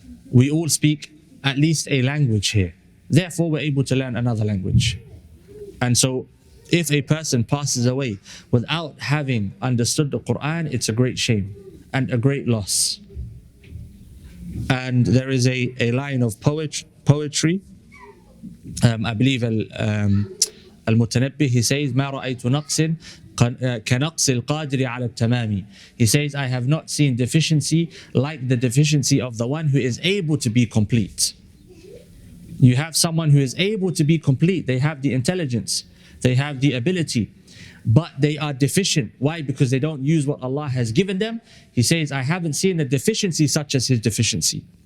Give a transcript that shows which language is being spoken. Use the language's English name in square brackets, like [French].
[English] We all speak at least a language here. Therefore, we're able to learn another language. And so, if a person passes away without having understood the Quran, it's a great shame and a great loss. And there is a line of poetry. I believe [Arabic] Al-Mutanabbi, [English] he says, [Arabic] ما رأيت نقص كنقص القادر على التمام. [English] He says, I have not seen deficiency like the deficiency of the one who is able to be complete. You have someone who is able to be complete. They have the intelligence, they have the ability, but they are deficient. Why? Because they don't use what Allah has given them. He says, I haven't seen a deficiency such as his deficiency.